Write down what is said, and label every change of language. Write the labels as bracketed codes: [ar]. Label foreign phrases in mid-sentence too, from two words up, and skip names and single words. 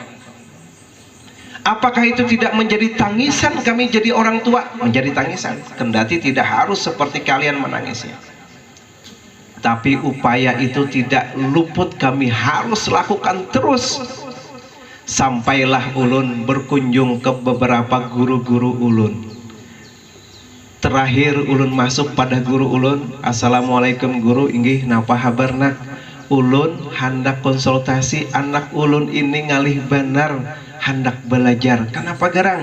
[id] Apakah itu tidak menjadi tangisan kami jadi orang tua? Menjadi tangisan, kendati tidak harus seperti kalian menangisnya. Tapi upaya itu tidak luput kami harus lakukan terus. [bjn] Sampailah ulun berkunjung ke beberapa guru-guru ulun. Terakhir ulun masuk pada guru ulun, Assalamualaikum guru, inggih napa habarna? Ulun hendak konsultasi anak ulun ini ngalih benar hendak belajar. Kenapa gerang?